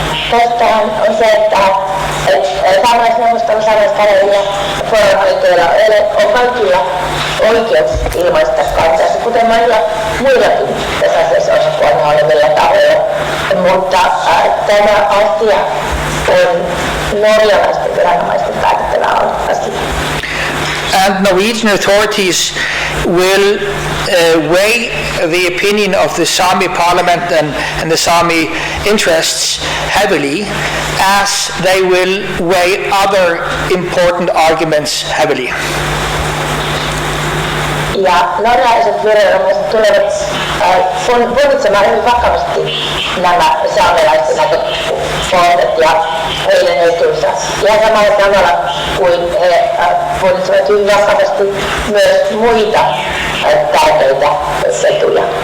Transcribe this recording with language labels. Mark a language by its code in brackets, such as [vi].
[fi] tästähän on se, että saamelaisneuvostolla, saamelaiskäräjillä ja poronhoitajilla on kaikilla oikeus ilmaista kantansa, kuten monilla muillakin tässä asiassa osapuolella olevilla tahoilla. Mutta tämä asia on norjalaisten viranomaisten päätettävä asia. [en] And Norwegian authorities will weigh the opinion of the Sami parliament and the Sami interests heavily, as they will weigh other important arguments heavily. [fi] Ja norjalaiset viranomaiset tulevat punnitsemaan hyvin vakavasti nämä saamelaisten näkökohdat ja heidän etunsa. Ihan samalla tavalla kuin he punnitsevat hyvin vakavasti myös muita tärkeitä etuja.